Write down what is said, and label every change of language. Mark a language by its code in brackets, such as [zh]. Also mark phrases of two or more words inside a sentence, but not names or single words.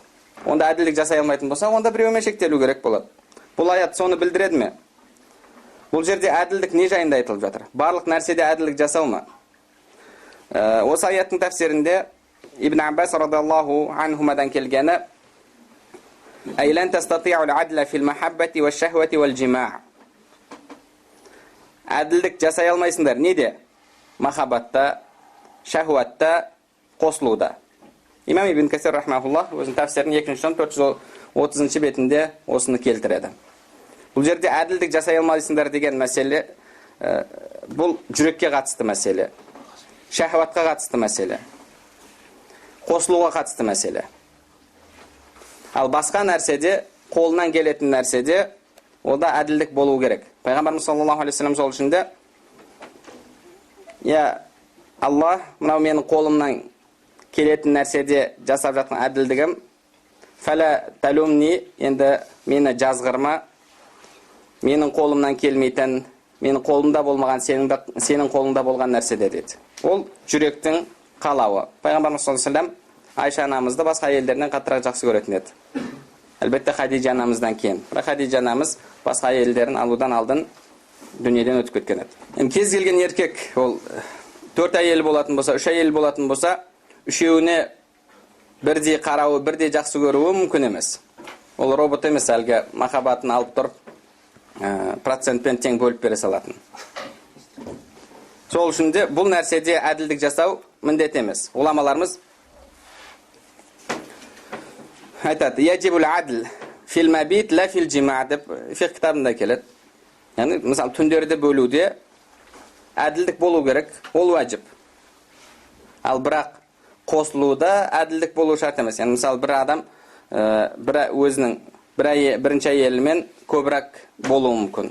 [kk] Онда әділдік жасай алмайтын болса, онда біреумен шектелу керек болады. Бұл аят соны білдіреді ме? Бұл жерде әділдік не жайында айтылып жатыр? Барлық нәрседе әділдік жасау ма? Осы аяттың тәфсирінде Ибн Аббас радиллаху анхумадан келгені [ar] أي لن تستطيعوا العدل في المحبة والشهوة والجماع. [kk] Әділдік жасай алмайсыңдар неде? Махаббатта, шахватта, қосылуда. Имам Ибн Касир рахмахуллах өзінің тәфсирінің 2-ші 430 бетінде осыны келтіреді. Бұл жерде әділдік жасай алмайсыңдар деген мәселе, бұл жүрекке қатысты мәселе, шахватқа қатысты мәселе, қосылуға қатысты мәселе. Ал басқа нәрседе, қолынан келетін нәрседе, ода әділдік болу керек. Пайғамбарымыз [ar] صلى الله عليه وسلم [kk] сол үшінде, [ar] يا الله, [kk] мынау менің қолымнан келетін нәрседе жасап жатқан әділдігім, [ar] فلا تلمني, [kk] енді мені жазғырма, менің қолымнан келмейтін, менің қолымда болмаған, сенің қолыңда болған нәрседе деді. Ол жүректің қалауы. Пайғамбарымыз [ar] صلى الله عليه وسلم [kk] Айша анамызды басқа әйелдерінен қаттырақ жақсы көретін еді. Әлбетте Хадижа анамыздан кейін. Бірақ Хадижа анамыз басқа әйелдерін алудан алдын дүниеден өтіп кеткен еді. Кез келген еркек, ол 4 әйел болатын болса, 3 әйел болатын болса, үшеуіне бірдей қарауы, бірдей жақсы көруі мүмкін емес. Ол робот емес, әлгі махаббатын алып тұрып, процентпен тең бөліп бере салатын. Сол үшін де бұл нәрседе әділдік жасау міндет емес. Уламаларымыз айтады, [ar] يجب العدل في المبيت لا في الجماع [kk] деп фиқ кітабында келеді. Яғни, мысалы, түндерді бөлуде әділдік болу керек, ол уәжіп. Ал бірақ қосылуда әділдік болу шарт емес. Яғни, мысалы, бір адам өзінің бірінші әйелімен көбірек болуы мүмкін.